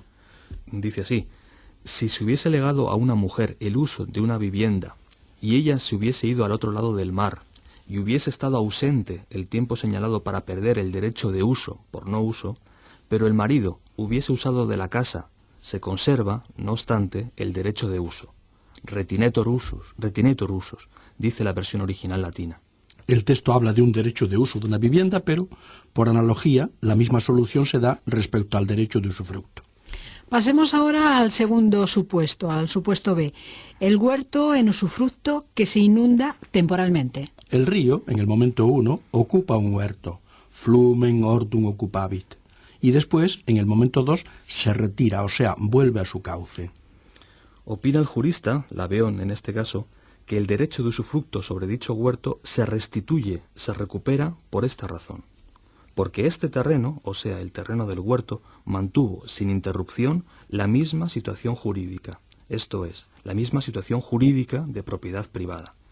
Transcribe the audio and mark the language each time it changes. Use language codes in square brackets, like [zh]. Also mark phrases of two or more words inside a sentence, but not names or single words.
[es] Dice así: si se hubiese legado a una mujer el uso de una vivienda y ella se hubiese ido al otro lado del mar y hubiese estado ausente el tiempo señalado para perder el derecho de uso por no uso, pero el marido hubiese usado de la casa, se conserva, no obstante, el derecho de uso. [la] Retinetur usus, [es] dice la versión original latina. El texto habla de un derecho de uso de una vivienda, pero, por analogía, la misma solución se da respecto al derecho de usufructo. Pasemos ahora al segundo supuesto, al supuesto B. El huerto en usufructo que se inunda temporalmente. El río, en el momento 1, ocupa un huerto, [la] flumen ortum occupavit, [es] y después, en el momento 2, se retira, o sea, vuelve a su cauce. Opina el jurista, Laveón en este caso, que el derecho de usufructo sobre dicho huerto se restituye, se recupera por esta razón. Porque este terreno, o sea, el terreno del huerto, mantuvo sin interrupción la misma situación jurídica, esto es, la misma situación jurídica de propiedad privada.